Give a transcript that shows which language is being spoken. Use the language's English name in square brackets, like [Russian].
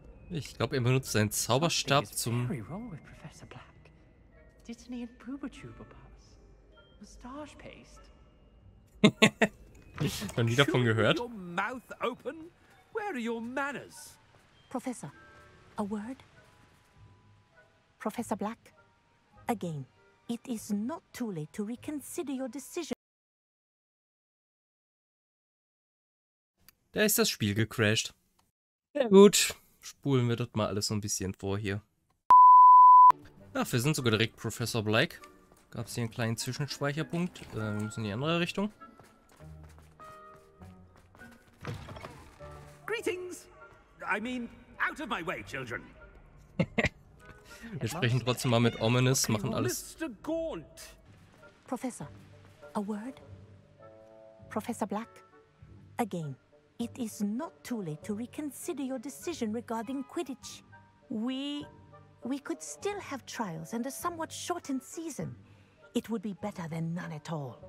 [German] Ich glaube, er benutzt seinen Zauberstab [English] Something is [German] zum... [English] very wrong with Professor Black. Dittany and Boobertuber pus. Moustache paste. [German] Noch nie davon gehört. [English] Your mouth open? Where are your manners? Professor, a word? Professor Black, again, it is not too late to reconsider your decision. [German] Da ist das Spiel gecrashed. Ja gut, spulen wir das mal alles so ein bisschen vor hier. Ach, wir sind sogar direkt Professor Black. Gab es hier einen kleinen Zwischenspeicherpunkt. Wir müssen in die andere Richtung. [English] Greetings! I mean, out of my way, children. [German] Wir sprechen trotzdem mal mit Ominous, machen alles. [English] Mr. Gaunt. Professor, a word? Professor Black, again, it is not too late to reconsider your decision regarding Quidditch. We could still have trials and a somewhat shortened season. It would be better than none at all.